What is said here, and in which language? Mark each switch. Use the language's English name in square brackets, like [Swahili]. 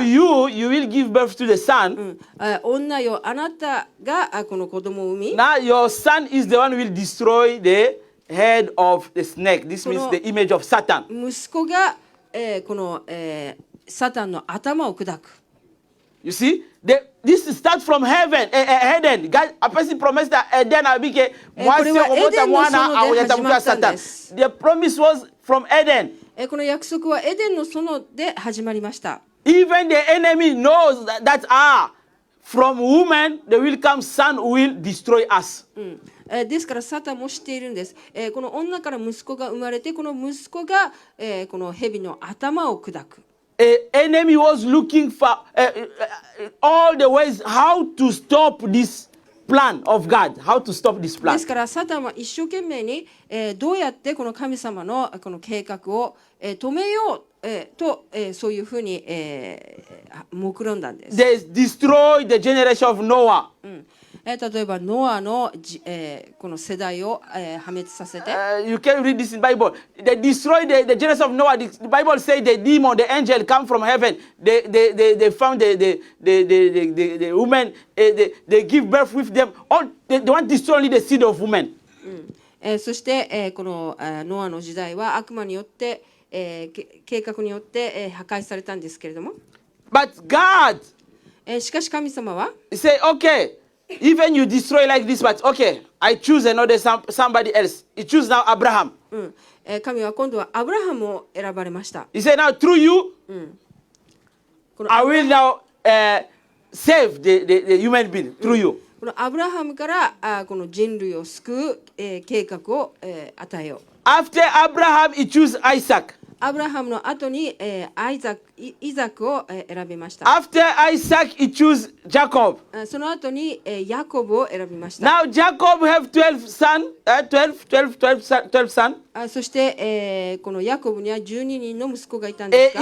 [English] from you, you will give birth to the son. [Japanese] 女よ、あなたがこの子供を産み、 [English] Now your son is the one who will destroy the head of the snake. This means the image of Satan. [Japanese] 息子が、この、サタンの頭を砕く。 [English] You see, this starts from heaven, Eden. God, a person promised that Eden will be Satan. The promise was from Eden. [Japanese] この約束はエデンの園で始まりました。 [English] Even the enemy knows that from woman there will come son who will destroy us. [Japanese] ですからサタンも知っているんです。この女から息子が生まれて、この息子が、この蛇の頭を砕く。 [English] Enemy was looking for all the ways how to stop this plan of God, how to stop this [Japanese] で [English] plan. [Japanese] すからサタンは一生懸命に、どうやってこの神様のこの計画を、止めよそういうふうに、目論んだんです。 [English] They destroyed the generation of Noah. [Japanese] 例えばノアのこの世代を、破滅させて、 [English] You can read this in Bible. They destroyed the generation of Noah. The Bible says the demon, the angel come from heaven. They found the woman. They give birth with them. All they want to destroy only the seed of women. [Japanese] そして、このノアの時代は悪魔によって、計画によって、破壊されたんですけれども、 [English] But God [Japanese] しかし神様は [English] say, okay, even you destroy like this, but okay, I choose another somebody else. He choose now Abraham. [Japanese] 神は今度はアブラハムを選ばれました。 [English] He said, now through you, [Japanese] この [English] I will now save the human being through you. [Japanese] このアブラハムからこの人類を救う、計画を、与えよう。 [English] After Abraham, he chose Isaac. [Japanese] アブラハムの後に、イザクを、選びました。 [English] After Isaac, he chose Jacob. [Japanese] その後に、ヤコブを選びました。 [English] Now Jacob have 12 sons. [Japanese] そして、このヤコブには12人の息子がいたんですが、